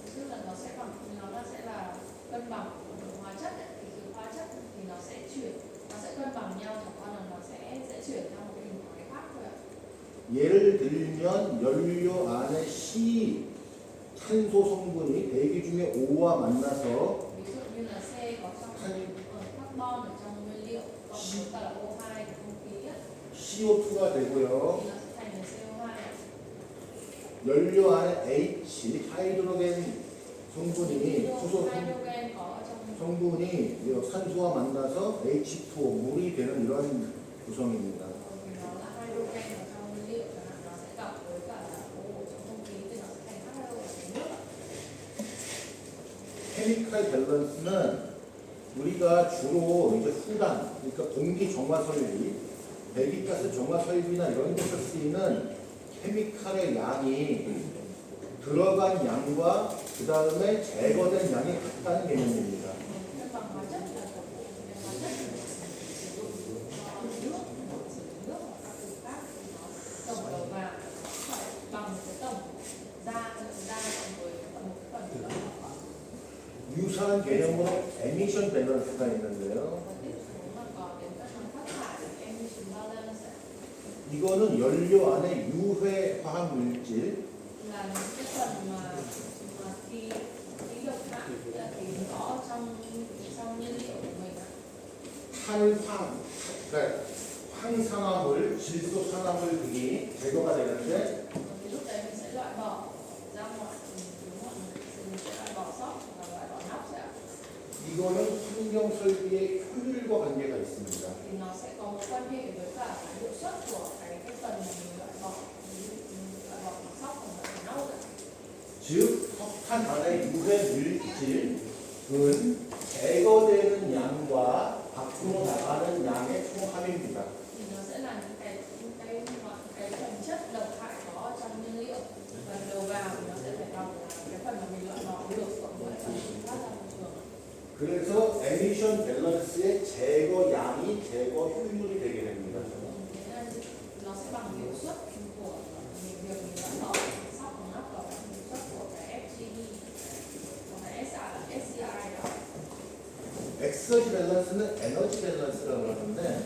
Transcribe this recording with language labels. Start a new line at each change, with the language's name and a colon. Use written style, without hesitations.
Vietnamese: tức là nó sẽ là cân bằng của hóa chất ấy. Thì cái hóa chất thì nó sẽ cân bằng nhau, chẳng qua là nó sẽ chuyển theo một cái hình thái khác thôi ạ.
Korean: 예를 들면 연료 안에 C 탄소 성분이 대기 중에 O와 만나서
Vietnamese: Ví dụ như là C có trong carbon ở trong nguyên liệu, còn với cả là O2 của không khí á,
Korean: CO2가 되고요.
Vietnamese: thì nó sẽ thành là CO2 ạ.
Korean: 연료 안에 H 하이드로겐 성분이 수소
Vietnamese: Hydrogen có ở trong
Korean: 성분이 산소와 만나서 H2O 물이 되는 이런 구성입니다.
Vietnamese: vì nó là hydrogen ở trong nguyên liệu, chẳng hạn nó sẽ gặp với cả là O trong không khí thì nó sẽ thành H2O ở trong nước ạ.
Korean: 케미칼 밸런스는 우리가 주로 이제 후단, 그러니까 공기 정화 설비, 배기가스 정화 설비나 이런 데서 쓰이는 케미칼의 양이 들어간 양과 그 다음에 제거된 양이 같다는 개념입니다.
Vietnamese: Cân bằng hóa chất là tổng bộ những hóa chất mà sử dụng nước hoặc các từ khác thì nó tổng đầu vào phải bằng cái tổng ra cộng với một cái phần nữa.
Korean: 유사한 개념으로 에미션 밸런스가 있는데요.
Vietnamese: Và tiếp xuống mà có đến các phần phát thải emission balance ạ.
Korean: 이거는 연료 안에 유해 화학 물질,
Vietnamese: Là những cái phần mà khí độc hại là khí có trong nhiên liệu của mình ạ.
Korean: 탄환, 그러니까 황산화물, 질소산화물 등이 제거가 되는데
Vietnamese: Thì lúc đấy mình sẽ loại bỏ ra ngoài, đúng không ạ? Mình sẽ loại bỏ sót và loại bỏ nóc sẽ ạ.
Korean: 이거는 환경 설비의 효율과 관계가 있습니다.
Vietnamese: Thì nó sẽ có mối quan hệ với cả cái hiệu suất của cái phần mà mình loại bỏ, loại bỏ sót và loại bỏ nóc ạ.
Korean: 즉 석탄 안의 유해 물질은 제거되는 양과 밖으로 나가는 양의 총합입니다.
Vietnamese: Thì nó sẽ là những cái phần chất độc hại có trong nhiên liệu, và đầu vào thì nó sẽ phải bằng cái phần mà mình loại bỏ được cộng với phần mình phát ra môi trường.
Korean: 그래서 에미션 밸런스의 제거 양이 제거 효율이 되게 됩니다.
Vietnamese: Thế nên nó sẽ bằng hiệu suất của việc mình loại bỏ sót và nóc và hiệu suất của cái FGD và cái SCI đó.
Korean: 엑서지 밸런스는 에너지 밸런스라고 하는데